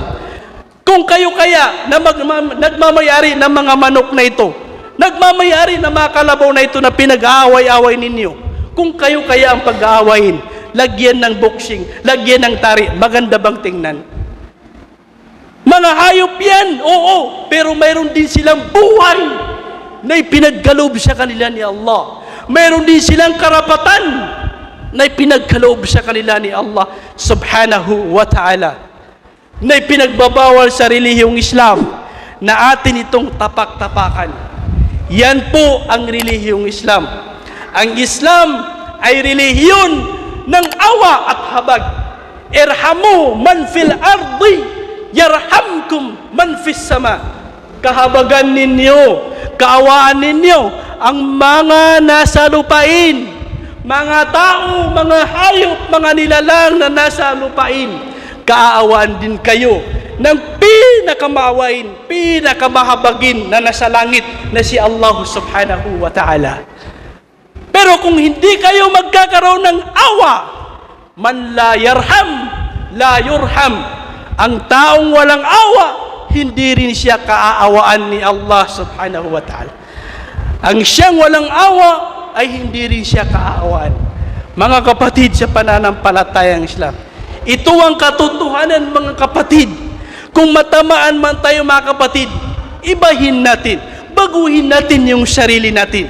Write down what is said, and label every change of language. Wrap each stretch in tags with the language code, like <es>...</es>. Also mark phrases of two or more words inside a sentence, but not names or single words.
<tl>Kung kayo kaya na nagmamayari ng mga manok na ito, nagmamayari ng mga kalabaw na ito na pinag-aaway-away ninyo, kung kayo kaya ang pag-aawayin, lagyan ng boxing, lagyan ng tari, maganda bang tingnan? Mga hayop yan, oo, pero mayroon din silang buhay na ipinagkaloob sa kanila ni Allah. Mayroon din silang karapatan na ipinagkaloob sa kanila ni Allah</tl> <ar>سبحانه وتعالى,</ar> <tl>na ipinagbabawal sa relihiyong Islam na atin itong tapak-tapakan. Yan po ang relihiyong Islam. Ang Islam ay relihiyon ng awa at habag.</tl> <ar>ارحموا من في الأرض يرحمكم من في السماء.</ar> <tl>Kahabagan ninyo, kaawaan ninyo ang mga nasa lupain, mga tao, mga hayop, mga nilalang na nasa lupain. Kaawaan din kayo ng pinakamaawain, pinakamahabagin na nasa langit na si Allah</tl> <ar>سبحانه وتعالى.</ar> <tl>Pero kung hindi kayo magkakaroon ng awa,</tl> <ar>من لا يرحم لا يرحم.</ar> <tl>Ang taong walang awa, hindi rin siya kaaawaan ni Allah</tl> <ar>سبحانه وتعالى.</ar> <tl>Ang siyang walang awa ay hindi rin siya kaaawaan. Mga kapatid sa pananampalatayang Islam, ito ang katotohanan, mga kapatid. Kung matamaan man tayo, mga kapatid, ibahin natin, baguhin natin yung sarili natin.</tl>